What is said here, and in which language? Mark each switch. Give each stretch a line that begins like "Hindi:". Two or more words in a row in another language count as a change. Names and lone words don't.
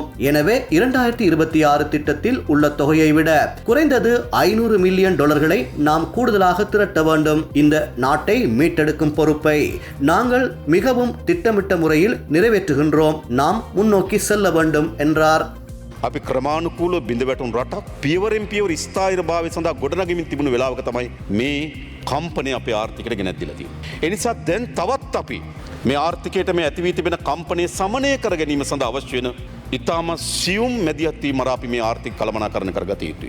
Tamil: எனவே 2026 திட்டத்தில் உள்ள தொகையை விட குறைந்தது 500 மில்லியன் டாலர்களை நாம் கூடுதலாக திரட்ட வேண்டும். இந்த நாட்டை மீட்டெடுக்கும் பொறுப்பை நாங்கள் மிகவும் திட்டமிட்ட முறையில் நிறைவேற்றுகின்றோம். நாம் முன்னோக்கி செல்ல வேண்டும் என்றார்.
Sinhala: අපි ක්‍රමානුකූල බිඳ වැටුන් රටක් පියවරෙන් පියවර ස්ථායිර භාවය සඳහා ගොඩනගමින් තිබුණු වෙලාවක තමයි මේ කම්පනය අපේ ආර්ථිකයට ගෙනත් දීලා තියෙන්නේ. ඒ නිසා දැන් තවත් අපි මේ ආර්ථිකයට මේ ඇති වී තිබෙන කම්පනය සමනය කර ගැනීම සඳහා අවශ්‍ය වෙන ඉතාම සියුම් මැදිහත් වීම මරා අපි මේ ආර්ථික කළමනාකරණය කරගත යුතුයි.